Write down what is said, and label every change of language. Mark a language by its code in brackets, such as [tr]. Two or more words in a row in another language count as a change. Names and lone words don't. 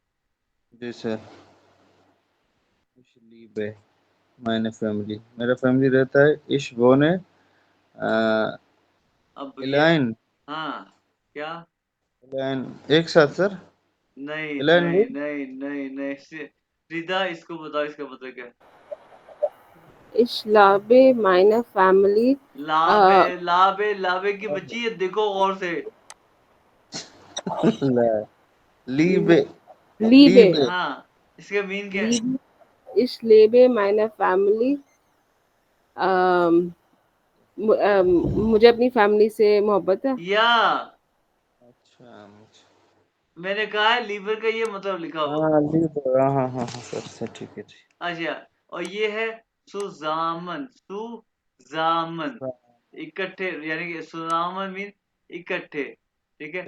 [hi] जी सर। [de] Ich liebe meine Family. [hi] मेरा फैमिली रहता है [de] Ich wohne [hi] अब ये, allein. हाँ क्या, Allein. एक साथ सर। नहीं Allein नहीं with नहीं नहीं नहीं सीधा इसको बताओ, इसका मतलब क्या है? [de] Ich liebe meine Family. [hi] लाबे Uh, लाबे लाबे की बच्ची है, देखो गौर से। Liebe. Liebe. Liebe. हाँ, इसका मीन क्या है? [de] Liebe. Ich liebe meine Family. [hi] Um, मुझे अपनी फैमिली से मोहब्बत है। या अच्छा। मैंने कहा है लीवर का ये मतलब लिखा हो। हाँ लीबर, हाँ हाँ हाँ हाँ, सर सर ठीक है जी। अच्छा, और ये है सुजामन, सुजामन इकट्ठे, यानी कि सुजामन मीन इकट्ठे, ठीक है।